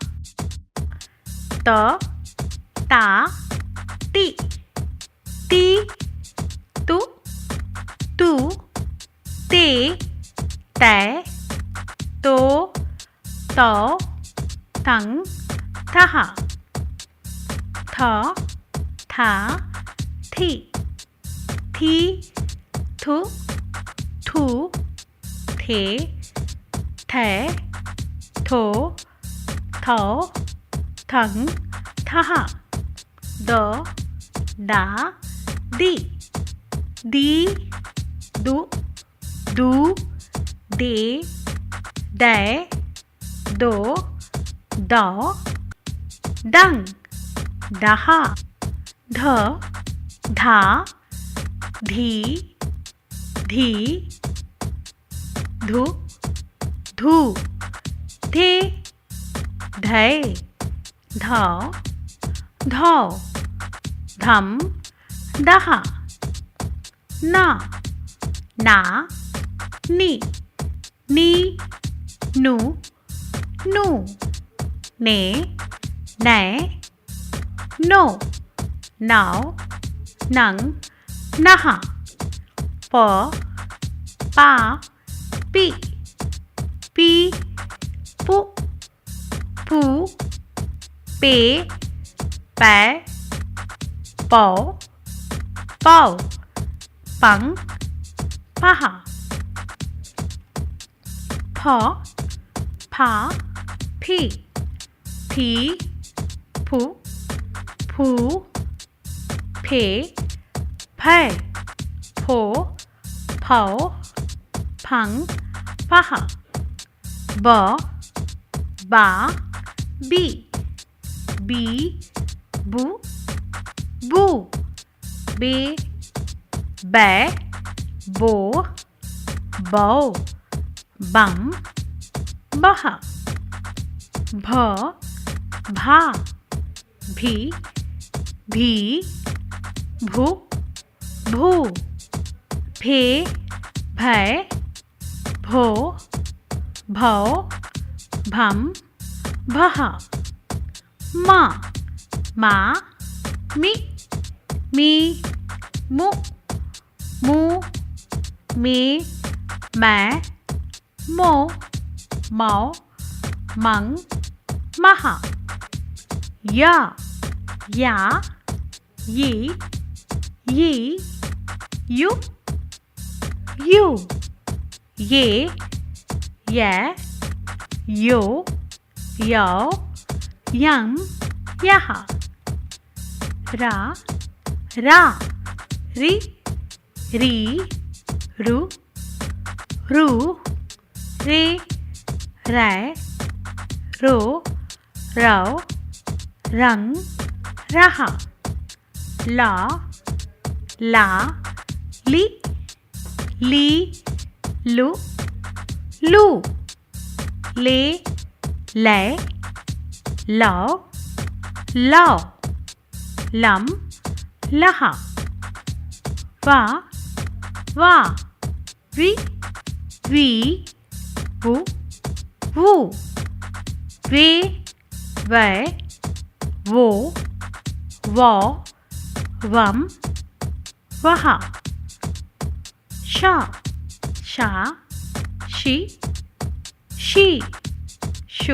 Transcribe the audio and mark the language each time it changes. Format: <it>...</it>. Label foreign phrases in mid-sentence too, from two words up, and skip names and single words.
<hi>त ता ति ती तु तू ते तै तो तौ तंग तहा थ था थी थी थु थू थे थे थो थौ थंग थहा द डा दी दी दु दू दे दै दो दौ डंग डहा ध धा धी धी धु धू थे धै धौ धौ धम दहा ना ना नी नी नु नु ने नै नो नाव नंग नहा प पा पी पी पु पू पे पै पौ पौ पंग पहा फ फा फी फी फू फू फे फै फो फौ फंग पहा ब बा बी बी बू बू बे बै बो बौ बम बहा भ भा भी भी भू भू भे भै भो भौ भम भहा मा मा मी मी मु मु मे मै मो मौ मंग महा या या ये यू यू ये यो यो यंग यहा रा रा री री रु रू रे रै रो रौ रंग रहा ला ला ली ली लू लू ले लै लो लो लम लहा वा वा वी वू वू वे वै वो वो वम वहा शा शा शी शी शु</hi>